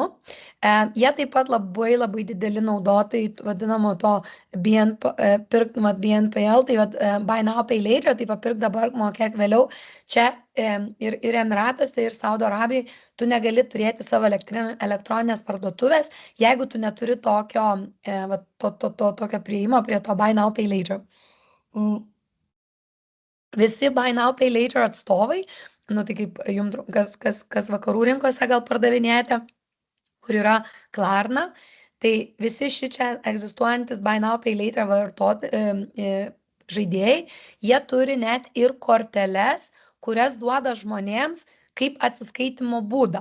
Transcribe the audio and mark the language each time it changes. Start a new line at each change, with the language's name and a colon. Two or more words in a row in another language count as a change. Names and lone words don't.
Lithuanian: Jie taip pat labai dideli naudotojai vadinamo to BNPL, tai
English: Buy Now Pay Later,
Lithuanian: tai pirk dabar, mokėk vėliau. Čia ir Emiratuose, ir Saudo Arabijai tu negali turėti savo elektroninės parduotuvės, jeigu tu neturi tokio prieimo prie to
English: Buy Now Pay Later.
Lithuanian: Visi
English: Buy Now Pay Later
Lithuanian: atstovai, tai kaip jums, kas vakarų rinkose gal pardavinėjate, kur yra Klarna, tai visi šičia egzistuojantis
English: Buy Now Pay Later
Lithuanian: žaidėjai, jie turi net ir korteles, kurias duoda žmonėms kaip atsiskaitimo būdą.